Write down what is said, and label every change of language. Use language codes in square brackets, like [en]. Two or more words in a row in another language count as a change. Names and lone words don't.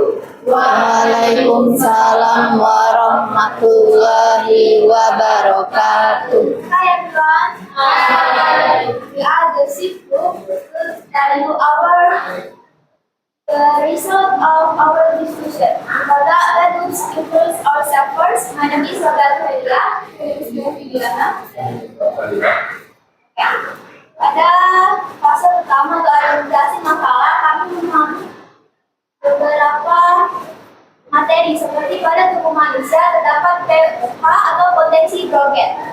[ar] وعليكم السلام ورحمة الله وبركاته. [en] Hi everyone. We are the sixth group to tell you the result of our discussion. For that, let us introduce ourselves first. My name is Roberto Helia. [id] Pada fase pertama klarifikasi masalah, kami memahami beberapa materi seperti pada tubuh manusia terdapat pH atau potensi hidrogen.